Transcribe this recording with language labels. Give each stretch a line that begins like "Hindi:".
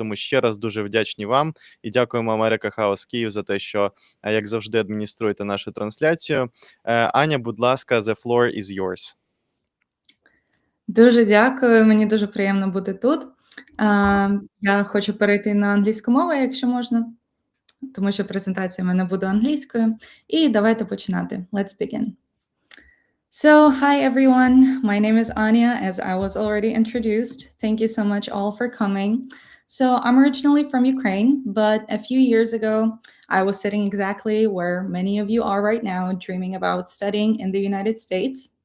Ukrainian: Тому ще раз дуже вдячні вам і дякуємо Америка Хаус Київ за те, що, як завжди, адмініструєте нашу трансляцію. Аня, будь ласка,
English: the floor is yours.
Ukrainian: Дуже дякую, мені дуже приємно бути тут. Я хочу перейти на англійську мову, якщо можна, тому що презентація в мене буде англійською. І давайте починати.
English: Let's begin. So, hi everyone. My name is Anya, as I was already introduced. Thank you so much all for coming. So, I'm originally from Ukraine, but a few years ago, I was sitting exactly where many of you are right now, dreaming about studying in the United States.